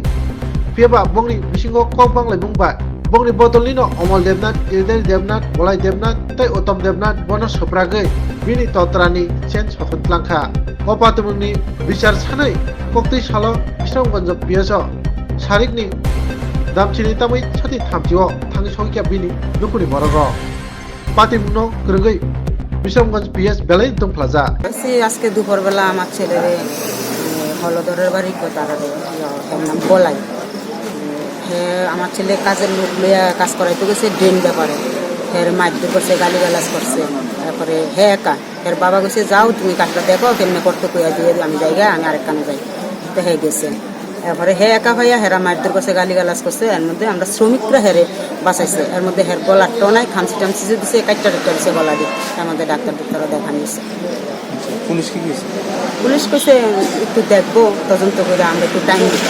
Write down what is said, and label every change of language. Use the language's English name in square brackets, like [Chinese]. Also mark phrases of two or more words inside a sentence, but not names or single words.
[Kok Borok] Piaba bongni bisingo kok banglai mungbai. Bongni bodolino Omol Devnath, Giridhari Devnath, Bolai Devnath, tai Uttom Devnath bono supragui bini totrani chen sothon tlangkha. Opatumuni bichar sanai kokti salo Bisramganj piaso. Sarikni damchini tamai chati thamchio thangi songkya bini nukuni borogo pati muno krungui Bisramganj PS belai dum plaza [Bangla] আজকে দুপুরবেলা আমার ছেলের হলদরের বাড়ি তার নাম বলাই আমার ছেলে কাজের লোক লইয়া কাজ করাইতে গেছে ড্রেন ব্যাপারে এর মারধর করছে গালিগালাজ করছে তারপরে একা এর বাবা গেছে যাও তুমি কাজটা দেখো কেমনে করতে কইয়া দিয়ে আমি জায়গা আমি আরেক কানে যাই তো গেছে এরপরে একা ভাইয়া হেরা মারধর করছে গালিগালাজ করছে এর মধ্যে আমরা শ্রমিকরা হেরে বাঁচাইছে এর মধ্যে হের গলার টনায় খামচি টামচি দিছে কাটটা দিছে গলা দিয়ে আমাদের ডাক্তার দেখা নিয়েছে পুলিশ কইছে একটু দেখবো তদন্ত করে আমরা একটু টাইম দিতাম।